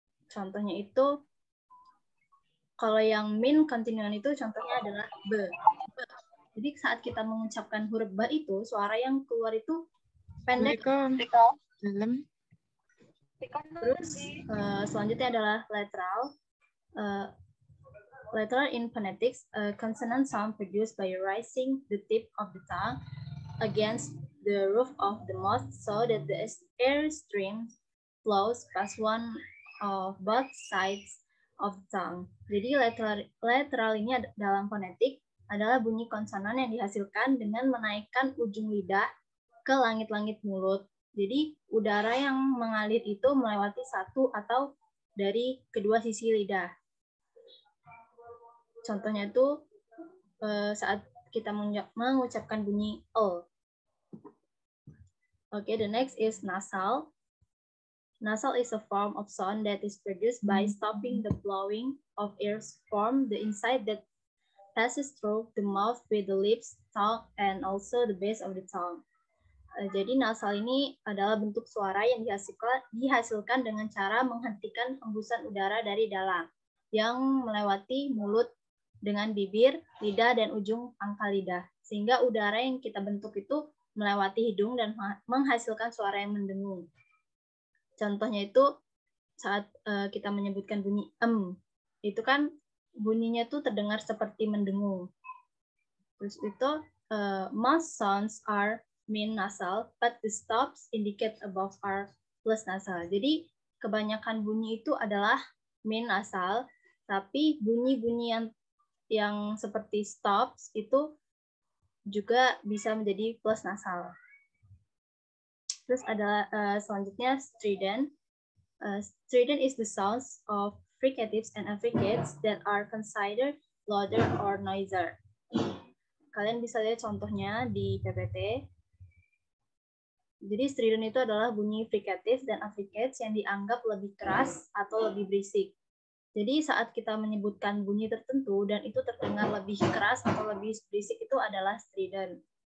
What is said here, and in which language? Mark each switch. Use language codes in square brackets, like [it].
[id] Contohnya itu, kalau yang min continuant itu contohnya adalah be. Jadi saat kita mengucapkan huruf ba itu, suara yang keluar itu pendek. Terus selanjutnya adalah lateral. [en] Lateral in phonetics, consonant sound produced by raising the tip of the tongue against the roof of the mouth so that the air stream flows past one of both sides of the tongue. [id] Jadi lateral ini dalam fonetik adalah bunyi konsonan yang dihasilkan dengan menaikkan ujung lidah ke langit-langit mulut. Jadi udara yang mengalir itu melewati satu atau dari kedua sisi lidah. Contohnya itu saat kita mengucapkan bunyi o. [en] Okay, the next is nasal. Nasal is a form of sound that is produced by stopping the blowing of air from the inside that passes through the mouth with the lips, tongue, and also the base of the tongue. [id] Jadi nasal ini adalah bentuk suara yang dihasilkan dengan cara menghentikan hembusan udara dari dalam yang melewati mulut dengan bibir, lidah, dan ujung pangkal lidah. Sehingga udara yang kita bentuk itu melewati hidung dan menghasilkan suara yang mendengung. Contohnya itu saat kita menyebutkan bunyi itu kan bunyinya tuh terdengar seperti mendengung. Terus itu [en] most sounds are min nasal, but the stops indicate above are plus nasal. [id] Jadi kebanyakan bunyi itu adalah min nasal, tapi bunyi-bunyi yang seperti stops itu juga bisa menjadi plus nasal. Terus ada selanjutnya strident. [en] Strident is the sounds of fricatives and affricates that are considered louder or noisier. [id] Kalian bisa lihat contohnya di PPT. Jadi strident itu adalah bunyi fricative dan affricates yang dianggap lebih keras atau lebih berisik. Jadi saat kita menyebutkan bunyi tertentu dan itu terdengar lebih keras atau lebih berisik itu adalah strident.